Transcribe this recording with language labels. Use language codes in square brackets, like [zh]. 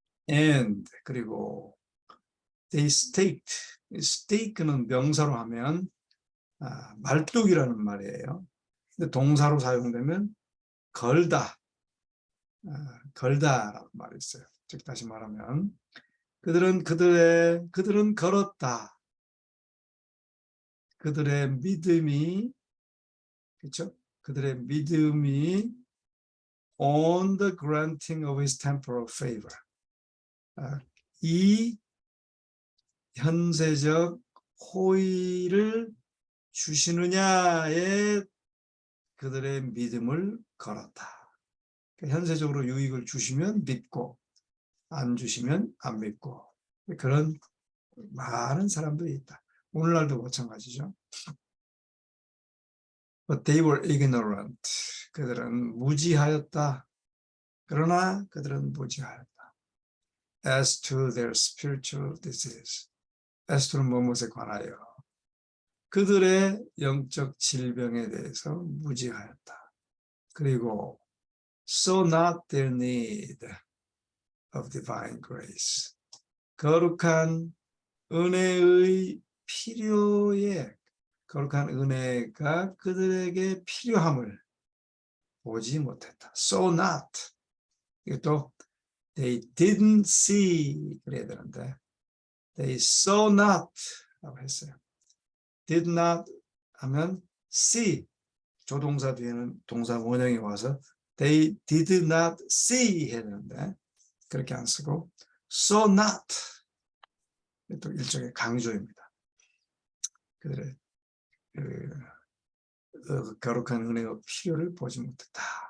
[ko] And, 그리고 [en] they staked, [ko] stake는 명사로 하면 말뚝이라는 말이에요. 근데 동사로 사용되면 걸다, 걸다라는 말이 있어요. 즉 다시 말하면 그들은 걸었다. 그들의 믿음이, 그렇죠? 그들의 믿음이 [en] on the granting of his temporal favor. [ko] 이 현세적 호의를 주시느냐에 그들의 믿음을 걸었다. 현세적으로 유익을 주시면 믿고 안 주시면 안 믿고, 그런 많은 사람들이 있다. 오늘날도 마찬가지죠. [en] But they were ignorant. [ko] 그들은 무지하였다. 그러나 그들은 무지하였다. [en] As to their spiritual disease. [ko] as to는 무엇에 관하여. 그들의 영적 질병에 대해서 무지하였다. 그리고 [en] so not their need of divine grace. [ko] 거룩한 은혜의 필요에, 거룩한 은혜가 그들에게 필요함을 보지 못했다. [en] So not. [ko] 이것도 [en] they didn't see [ko] 그래야 되는데 [en] they saw not [ko] 라고 했어요. did not 하면 see, 조동사 뒤에는 동사 원형이 와서 [en] they did not see [ko] 해야 되는데 그렇게 안 쓰고 [en] saw not, [ko] 또 일종의 강조입니다. 그들의 거룩한 은혜의 필요를 보지 못했다.